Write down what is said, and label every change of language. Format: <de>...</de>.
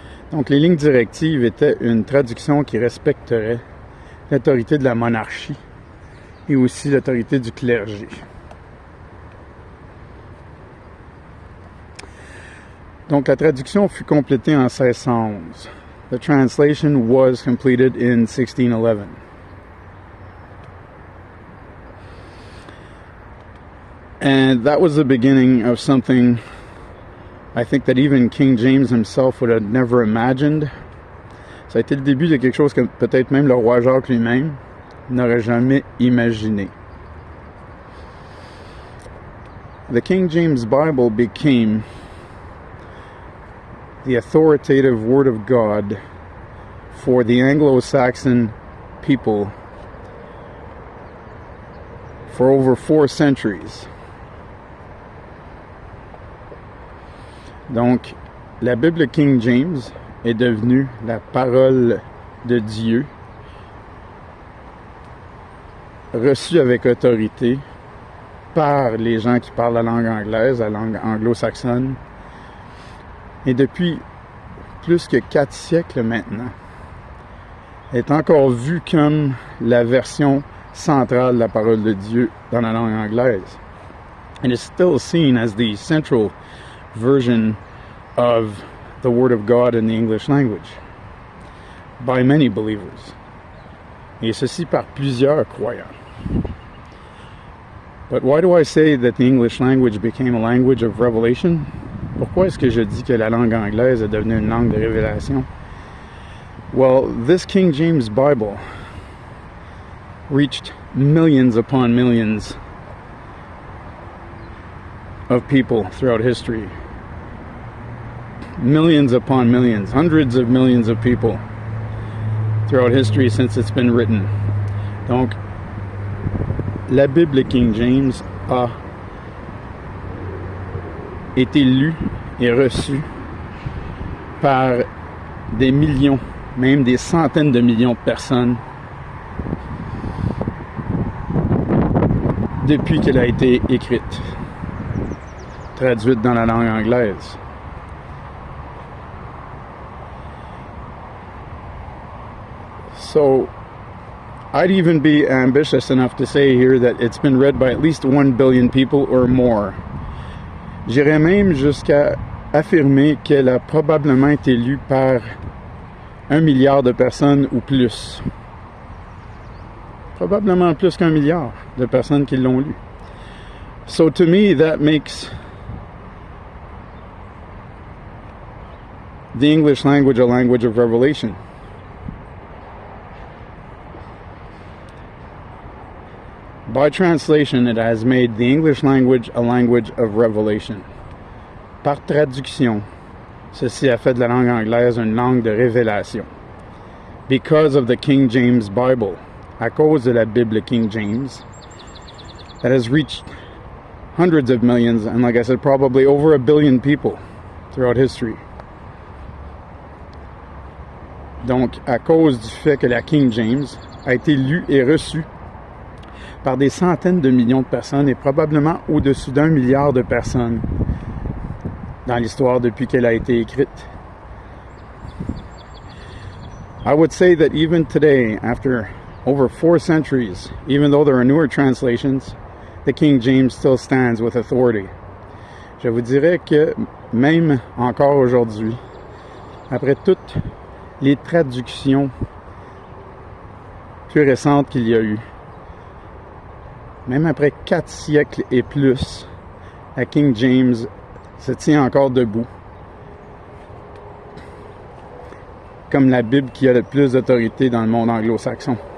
<fr>Donc les lignes directives étaient une traduction qui respecterait l'autorité de la monarchie et aussi l'autorité du clergé. Donc la traduction fut complétée en 1611.</fr> <en>The translation was completed in 1611. And that was the beginning of something I think that even King James himself would have never imagined.</en> <fr>Ça a été le début de quelque chose que peut-être même le roi Jacques lui-même n'aurait jamais imaginé.</fr> <en>The King James Bible became the authoritative Word of God for the Anglo-Saxon people for over 4 centuries.</en> <fr>Donc, la Bible King James est devenue la parole de Dieu, reçue avec autorité par les gens qui parlent la langue anglaise, la langue anglo-saxonne. Et depuis plus que 4 siècles maintenant, elle est encore vue comme la version centrale de la parole de Dieu dans la langue anglaise.</fr> <en>And it's still seen as the central version of the Word of God in the English language by many believers.</en> <fr>Et ceci par plusieurs croyants.</fr> <en>But why do I say that the English language became a language of revelation?</en> <fr>Pourquoi est-ce que je dis que la langue anglaise est devenue une langue de révélation?</fr> <en>Well, this King James Bible reached millions upon millions of people throughout history. Millions upon millions, hundreds of millions of people throughout history since it's been written.</en> <fr>Donc, la Bible King James a été lue et reçue par des millions, même des centaines de millions de personnes depuis qu'elle a été écrite, traduite dans la langue anglaise.</fr> <en>So, I'd even be ambitious enough to say here that it's been read by at least 1 billion people or more.</en> <fr>J'irais même jusqu'à affirmer qu'elle a probablement été lue par 1 milliard de personnes ou plus. Probablement plus qu'1 milliard de personnes qui l'ont lue.</fr> <en>So to me, that makes the English language a language of revelation. By translation, it has made the English language a language of revelation.</en> <fr>Par traduction, ceci a fait de la langue anglaise une langue de révélation.</fr> <en>Because of the King James Bible,</en> <fr>à cause de la Bible King James,</fr> <en>that has reached hundreds of millions, and like I said, probably over 1 billion people throughout history.</en> <fr>Donc, à cause du fait que la King James a été lue et reçue par des centaines de millions de personnes et probablement au-dessus d'1 milliard de personnes dans l'histoire depuis qu'elle a été écrite.</fr> <en>I would say that even today, after over 4 centuries, even though there are newer translations, the King James still stands with authority.</en> <fr>Je vous dirais que même encore aujourd'hui, après toutes les traductions plus récentes qu'il y a eu, même après 4 siècles et plus, la King James se tient encore debout comme la Bible qui a le plus d'autorité dans le monde anglo-saxon.</fr>